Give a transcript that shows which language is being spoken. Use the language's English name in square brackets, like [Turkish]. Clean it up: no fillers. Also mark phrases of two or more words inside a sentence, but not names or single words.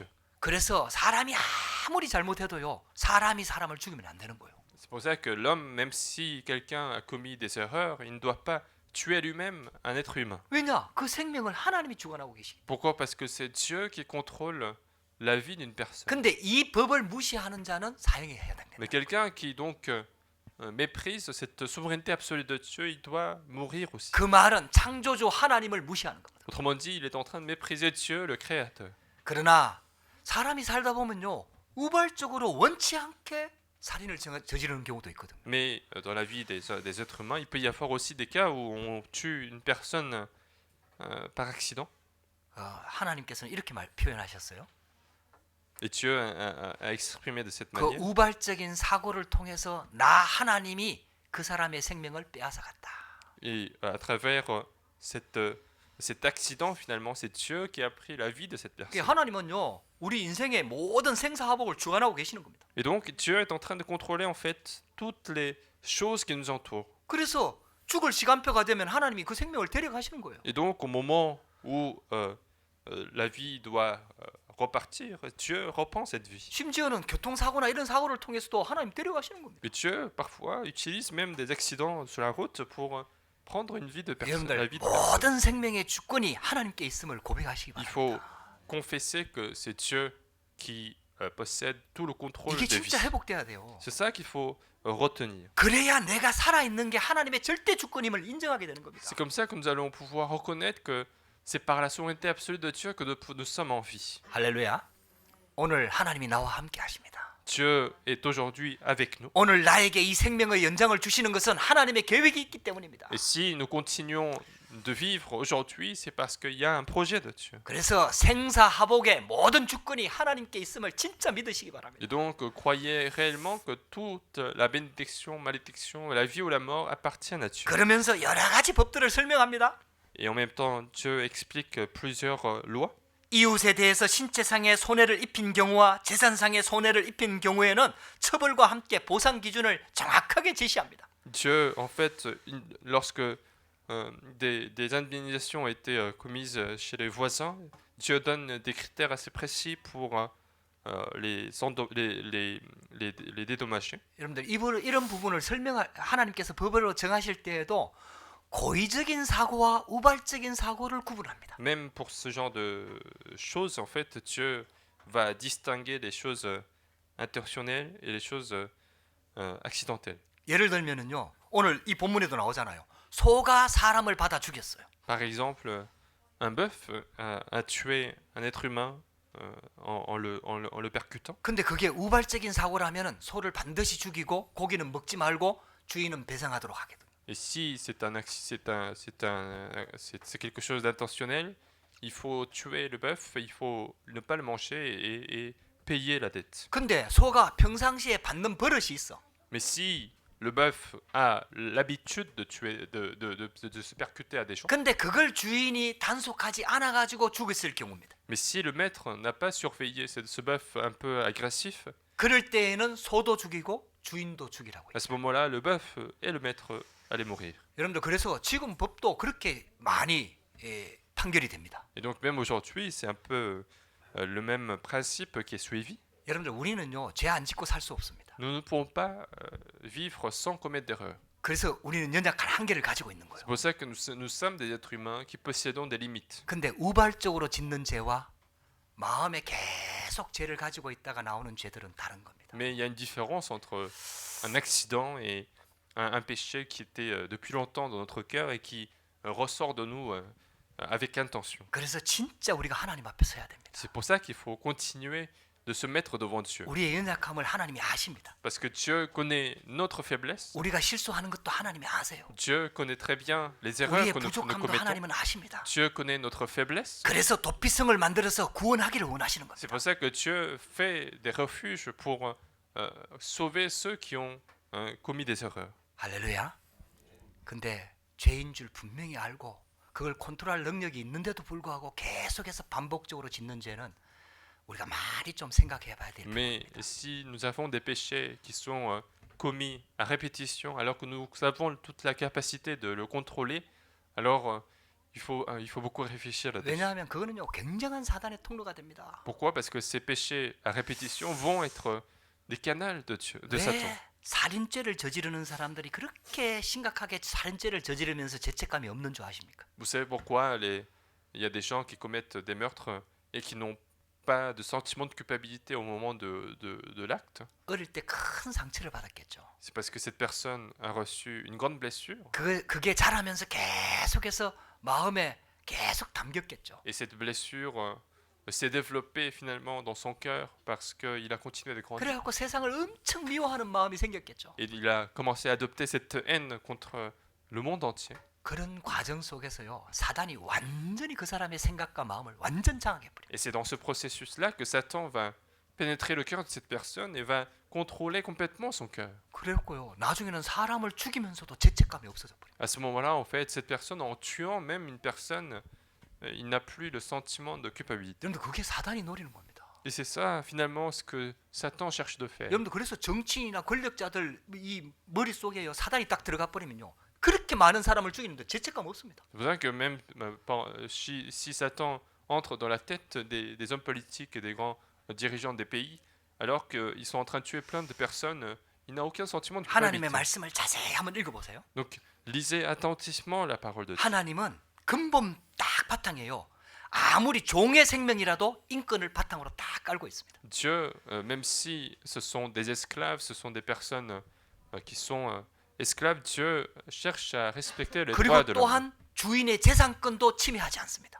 [Korean] 그래서 사람이 아무리 잘못해도요, 사람이 사람을 죽이면 안 되는 거예요. [French] C'est pour ça que l'homme, même si quelqu'un a commis des erreurs, il ne doit pas tuer lui-même un être humain. [Korean] 왜냐? 그 생명을 하나님이 주관하고 계시기. [French] Pourquoi? Parce que c'est Dieu qui contrôle la vie d'une personne. [Korean] 근데 이 법을 무시하는 자는 사형에 해당된다. [French] Mais quelqu'un qui donc méprise cette souveraineté absolue de Dieu, il doit mourir aussi. [Korean] 그 말은 창조주 하나님을 무시하는 겁니다. [French] Autrement dit, il est en train de mépriser Dieu, le Créateur. [Korean] 그러나 사람이 살다 보면요, 우발적으로 원치 않게 살인을 저지르는 경우도 있거든요. [French] Mais dans la vie des êtres humains, il peut y avoir aussi des cas où on tue une personne par accident. [Korean] 하나님께서는 이렇게 표현하셨어요. [French] Et Dieu a exprimé de cette [Korean] 그 [French] manière. [Korean] 우발적인 사고를 통해서 나 하나님이 그 사람의 생명을 빼앗아갔다. [French] Et à travers cet accident, finalement, c'est Dieu qui a pris la vie de cette personne. [Korean] 하나님은요, 우리 인생의 모든 생사화복을 주관하고 계시는 겁니다. [French] Et donc, Dieu est en train de contrôler en fait toutes les choses qui nous entourent. [Korean] 그래서 죽을 시간표가 되면 하나님이 그 생명을 데려가시는 거예요. [French] Et donc, au moment où la vie doit repartir, Dieu reprend cette vie. [Korean] 심지어는 교통사고나 이런 사고를 통해서도 하나님 데려가시는 겁니다. [French] Et Dieu, parfois, utilise même des accidents sur la route pour prendre une vie de personne. La [Korean] 여러분들 [French] vie de personne. [Korean] 모든 생명의 주권이 하나님께 있음을 고백하시기 [French] Il faut [Korean] 바랍니다. [French] confesser que c'est Dieu qui possède tout le contrôle [Korean] 이게 [French] de vie. [Korean] 진짜 회복돼야 돼요. [French] C'est ça qu'il faut retenir. [Korean] 그래야 내가 살아있는 게 하나님의 절대 주권임을 인정하게 되는 겁니다. [French] C'est comme ça que nous allons pouvoir reconnaître que c'est par la souveraineté absolue de Dieu que nous sommes en vie. [Korean] 할렐루야. 오늘 하나님이 나와 함께 하십니다. [French] Dieu est aujourd'hui avec nous. [Korean] 오늘 나에게 이 생명의 연장을 주시는 것은 하나님의 계획이 있기 때문입니다. [French] Et si nous continuons de vivre aujourd'hui, c'est parce qu'il y a un projet de Dieu. [Korean] 그래서 생사화복의 모든 주권이 하나님께 있음을 진짜 믿으시기 바랍니다. [French] Et donc, croyez réellement que toute la bénédiction, malédiction, la vie ou la mort appartiennent à Dieu. [Korean] 그러면서 여러 가지 법들을 설명합니다. [French] Et en même temps, Dieu explique plusieurs lois. [Korean] 이웃에 대해서 신체상의 손해를 입힌 경우와 재산상의 손해를 입힌 경우에는 처벌과 함께 보상 기준을 정확하게 제시합니다. [French] Dieu, en fait, lorsque des indemnisations ont été commises chez les voisins, Dieu donne des critères assez précis pour les dédommager. [Korean] 여러분들 이런 부분을 하나님께서 법으로 정하실 때에도 고의적인 사고와 우발적인 사고를 구분합니다. [French] Même pour ce genre de choses, en fait, Dieu va distinguer les choses intentionnelles et les choses accidentelles. [Korean] 예를 들면은요, 오늘 이 본문에도 나오잖아요. 소가 사람을 받아 죽였어요. [French] Par exemple, un bœuf a tué un être humain en le percutant. [Korean] 근데 그게 우발적인 사고라면은 소를 반드시 죽이고 고기는 먹지 말고 주인은 배상하도록 하거든요. [French] Et si c'est quelque chose d'intentionnel, il faut tuer le bœuf, il faut ne pas le manger et payer la dette. [Korean] 근데 소가 평상시에 받는 버릇이 있어. [French] Mais si le bœuf a l'habitude de tuer, de se percuter à des gens, [Korean] 근데 그걸 주인이 단속하지 않아 가지고 죽였을 경우입니다. [French] mais si le maître n'a pas surveillé ce bœuf un peu agressif, [Korean] 그럴 때에는 소도 죽이고 주인도 죽이라고 해요. [French] à ce moment-là, le bœuf et le maître allaient mourir. [Korean] 여러분들 그래서 지금 법도 그렇게 많이 판결이 됩니다. [French] Et donc même aujourd'hui, c'est un peu le même principe qui est suivi. [Korean] 여러분들 우리는요, 죄 안 짓고 살 수 없습니다. [French] Nous ne pouvons pas vivre sans commettre d'erreurs. [Korean] 그래서 우리는 연약한 한계를 가지고 있는 거예요. [French] C'est pour ça que nous sommes des êtres humains qui possédons des limites. [Korean] 근데 우발적으로 짓는 죄와 마음에 계속 죄를 가지고 있다가 나오는 죄들은 다른 겁니다. [French] Mais il y a une différence entre un accident et un péché qui était depuis longtemps dans notre cœur et qui ressort de nous avec intention. [Korean] 그래서 진짜 우리가 하나님 앞에 서야 됩니다. [French] C'est pour ça qu'il faut continuer de se mettre devant Dieu. [Korean] 우리의 연약함을 하나님이 아십니다. [French] Parce que Dieu connaît notre faiblesse. [Korean] 우리가 실수하는 것도 하나님이 아세요. [French] Dieu connaît très bien les erreurs [Korean] 우리의 [French] que nous [Korean] 부족함도 [French] commettons. [Korean] 하나님은 아십니다. [French] Dieu connaît notre faiblesse. [Korean] 그래서 도피성을 만들어서 구원하기를 원하시는 [French] C'est [Korean] 겁니다. [French] pour ça que Dieu fait des refuges pour sauver ceux qui ont commis des erreurs. [Korean] 할렐루야. 근데 죄인 줄 분명히 알고 그걸 컨트롤할 능력이 있는데도 불구하고 계속해서 반복적으로 짓는 죄는 우리가 많이 좀 생각해 봐야 될 [French] Mais [Korean] 부분입니다. [French] si nous avons des péchés qui sont commis à répétition, alors que nous avons toute la capacité de le contrôler, alors il faut beaucoup réfléchir là-dessus. [Korean] 왜냐하면 그거는요 굉장한 사단의 통로가 됩니다. [French] Pourquoi? Parce que ces péchés à répétition vont être des canaux de Dieu, de Satan. [Korean] 왜 살인죄를 저지르는 사람들이 그렇게 심각하게 살인죄를 저지르면서 죄책감이 없는 줄 아십니까? [French] Vous savez pourquoi il y a des gens qui commettent des meurtres et qui n'ont pas de sentiment de culpabilité au moment de l'acte? [Korean] 어릴 때 큰 상처를 받았겠죠. [French] C'est parce que cette personne a reçu une grande blessure [Korean] 그게 자라면서 계속해서 마음에 계속 담겼겠죠. [French] et cette blessure s'est développée finalement dans son cœur parce qu'il a continué de grandir. [Korean] 그래갖고 세상을 엄청 미워하는 마음이 생겼겠죠. [French] Et il a commencé à adopter cette haine contre le monde entier. [Korean] 그런 과정 속에서요 사단이 완전히 그 사람의 생각과 마음을 완전 장악해 버려요. [French] Et c'est dans ce processus-là que Satan va pénétrer le cœur de cette personne et va contrôler complètement son cœur. [Korean] 그랬고요 나중에는 사람을 죽이면서도 죄책감이 없어져 버려요. [French] À ce moment-là, en fait, cette personne, en tuant même une personne, il n'a plus le sentiment de culpabilité. [Korean] 여러분들 그게 사단이 노리는 겁니다. [French] Et c'est ça, finalement, ce que Satan cherche de faire. [Korean] 여러분들 그래서 정치인이나 권력자들 이 머릿속에요 사단이 딱 들어가 버리면요 그렇게 많은 사람을 죽이는데 죄책감 없습니다. [French] C'est pour ça que même si Satan entre dans la tête des hommes politiques et des grands dirigeants des pays, alors qu'ils sont en train de tuer plein de personnes, il n'a aucun sentiment de [Korean] 하나님의 [French] culpabilité. [Korean] 말씀을 자세히 한번 읽어보세요. [French] Donc, lisez attentivement la parole de Dieu. [Korean] 하나님은 근본 딱 바탕이에요. 아무리 종의 생명이라도 인권을 바탕으로 딱 깔고 있습니다. [French] Dieu, même si ce sont des esclaves, ce sont des personnes qui sont esclaves, Dieu cherche à respecter les droits [Korean] 그리고 [French] de l'homme. [Korean] 또한 주인의 재산권도 침해하지 않습니다.